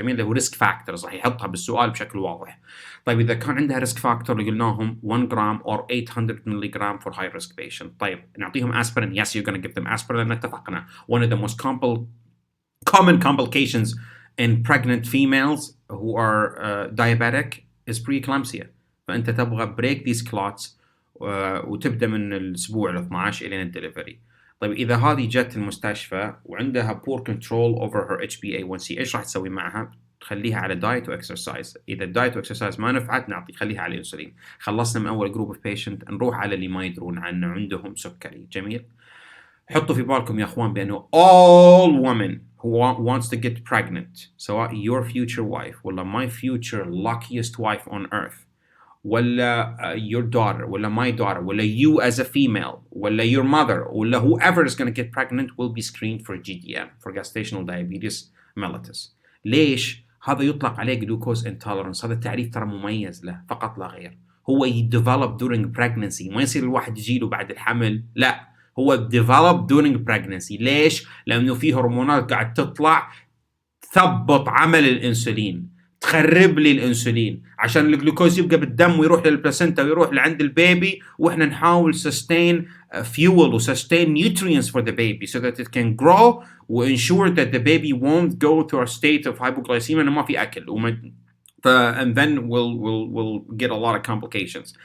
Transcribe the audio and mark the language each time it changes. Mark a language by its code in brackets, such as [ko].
[ar] جميل، اللي هو risk factors راح يحطها بالسؤال بشكل واضح. طيب إذا كان عندها [en] risk factor اللي قلناهم 1 gram or 800 milligram for high risk patient. [ar] طيب نعطيهم aspirin. [en] Yes, you're going to give them aspirin [ar] لأن اتفقنا [en] one of the most common complications in pregnant females who are diabetic is preeclampsia. [ar] فأنت تبغى [en] break these clots [ar] وتبدأ من الأسبوع ال 12 إلى الدليفري. طيب إذا هذه جت المستشفى وعندها [en] poor control over her HbA1c [ar] إيش راح تسوي معها؟ تخليها على diet و exercise. إذا الدايت و exercise ما نفعت خليها على الأنسولين. خلصنا من أول جروب of patient، نروح على اللي ما يدرون عنه عندهم سكري. جميل. حطوا في بالكم يا أخوان بأنه [en] all women who wants to get pregnant, سواء your future wife ولا my future luckiest wife on earth ولا your daughter ولا my daughter ولا you as a female ولا your mother ولا whoever is going to get pregnant will be screened for GDM, for Gastational Diabetes mellitus. [ar] ليش؟ هذا يطلق عليه glucose intolerance. هذا التعريف ترى مميز له فقط لا غير. هو [en] develop during pregnancy، [ar] ما يصير الواحد يجيله بعد الحمل، لا، هو develop during pregnancy. ليش؟ لأنه في هرمونات قاعد تطلع تثبط عمل الأنسولين، تخرب لي الأنسولين عشان الجلوكوز يبقى بالدم ويروح للبلاسنتا ويروح لعند البيبي، وإحنا نحاول sustain fuel و [en] sustain nutrients for the baby so that it can grow [ar] و [en] ensure that the baby won't go to a state of hypoglycemia [ar] لأنه ما في أكل [en] and then we'll get a lot of complications.